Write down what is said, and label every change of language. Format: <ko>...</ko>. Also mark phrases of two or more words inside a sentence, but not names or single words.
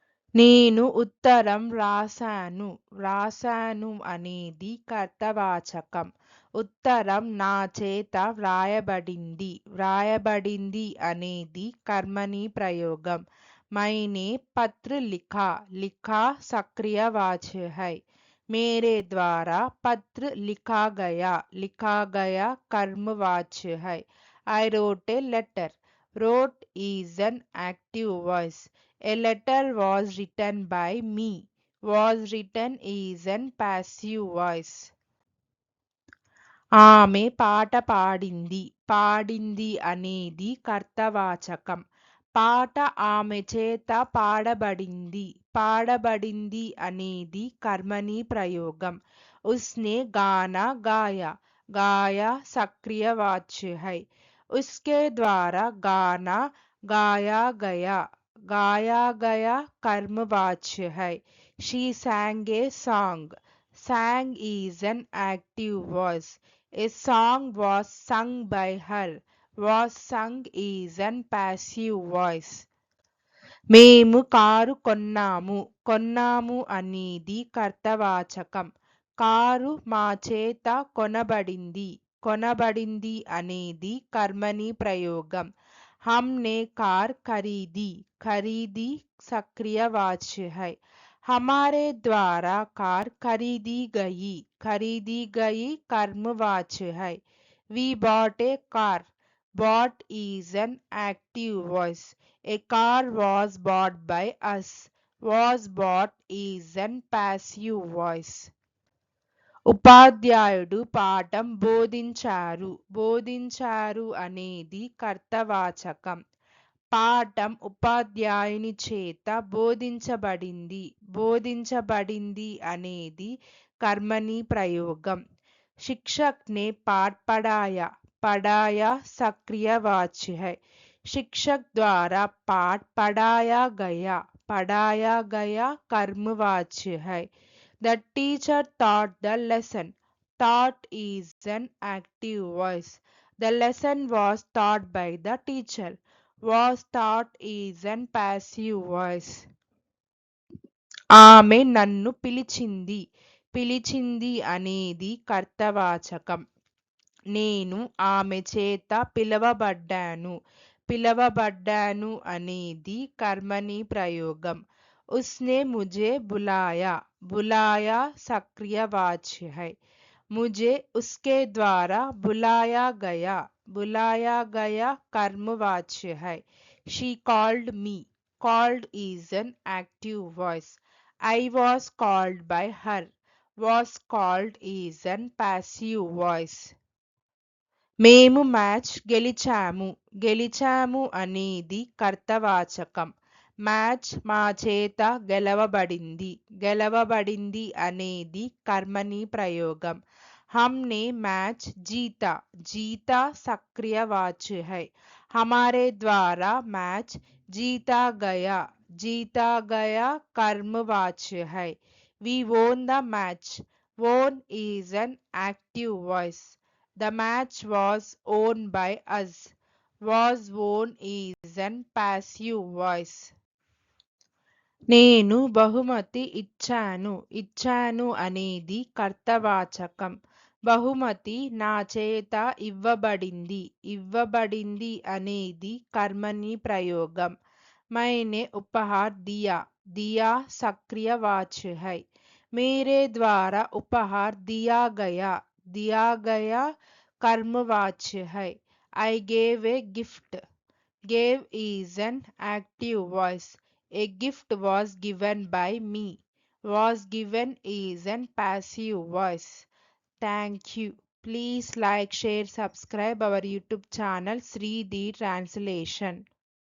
<te>నేను ఉత్తరం రాశాను. రాశాను అనేది కర్తవాచకం. ఉత్తరం నా చేత వ్రాయబడింది. వ్రాయబడింది అనేది కర్మణి ప్రయోగం.</te> <hi>मैंने पत्र लिखा. लिखा सक्रियवाच्य है. मेरे द्वारा पत्र लिखा गया. लिखा गया कर्मवाच्य है.</hi> <en>I wrote a letter. Wrote is an active voice. A letter was written by me. Was written is an passive voice.</en> <te>ఆమె పాట పాడింది. పాడింది అనేది కర్తవాచకం. పాట ఆమె చేత పాడబడింది. పాడబడింది అనేది కర్మణి ప్రయోగం.</te> <hi>उसने गाना गाया. गाया सक्रियवाच्य है. उसके द्वारा गाना गाया गया. गाया गया कर्मवाच्य है.</hi> <en>She sang a song. Sang is an active voice. A song was sung by her. Was sung is an passive voice.</en> <te>మేము కారు కొన్నాము. కొన్నాము అనేది కర్తవాచకం. కారు మా చేత కొనబడింది. కొనబడింది అనేది కర్మణి ప్రయోగం.</te> <hi>हमने कार खरीदी. खरीदी सक्रियवाच्य है. हमारे द्वारा कार खरीदी गई. खरीदी गई कर्मवाच्य है.</hi> <en>We bought a car. Bought is an active voice. A car was bought by us. Was bought is an passive voice.</en> <te>ఉపాధ్యాయుడు పాఠం బోధించారు. బోధించారు అనేది కర్తవాచకం. పాఠం ఉపాధ్యాయుని చేత బోధించబడింది. బోధించబడింది అనేది కర్మణి ప్రయోగం.</te> <hi>शिक्षक ने पाठ पढ़ाया. पढ़ाया सक्रियवाच्य है. शिक्षक द्वारा पाठ पढ़ाया गया. पढ़ाया गया कर्मवाच्य है.</hi> <en>The teacher taught the lesson. Taught is an active voice. The lesson was taught by the teacher. Was taught is an passive voice.</en> <te>ఆమె నన్ను పిలిచింది. పిలిచింది అనేది కర్తవాచకం. నేను ఆమె చేత పిలవబడ్డాను. పిలవబడ్డాను అనేది కర్మణి ప్రయోగం.</te> <hi>उसने मुझे बुलाया. बुलाया सक्रियवाच्य है. मुझे उसके द्वारा बुलाया गया. बुलाया गया कर्मवाच्य है.</hi> <en>She called me. Called is an active voice. I was called by her. Was called is an passive voice.</en> <te>మేము మ్యాచ్ గెలిచాము. గెలిచాము అనేది కర్తవాచకం. మ్యాచ్ మా చేత గెలవబడింది. గెలవబడింది అనేది కర్మణి ప్రయోగం.</te> <hi>हमने मैच जीता. जीता सक्रियवाच्य है. हमारे द्वारा मैच जीता गया. जीता गया कर्मवाच्य है.</hi> <en>We won the match. Won is an active voice. The match was won by us. Was won is an passive voice.</en> <te>నేను బహుమతి ఇచ్చాను. ఇచ్చాను అనేది కర్తవాచకం. బహుమతి నా చేత ఇవ్వబడింది. ఇవ్వబడింది అనేది కర్మణి ప్రయోగం.</te> <hi>मैंने उपहार दिया. दिया सक्रियवाच्य है. मेरे द्वारा उपहार दिया गया. दिया गया कर्मवाच्य है.</hi> <en>I gave a gift. Gave is an active voice. A gift was given by me. Was given is an passive voice. Thank you. Please like, share, subscribe our YouTube channel Sri the Translation.</en>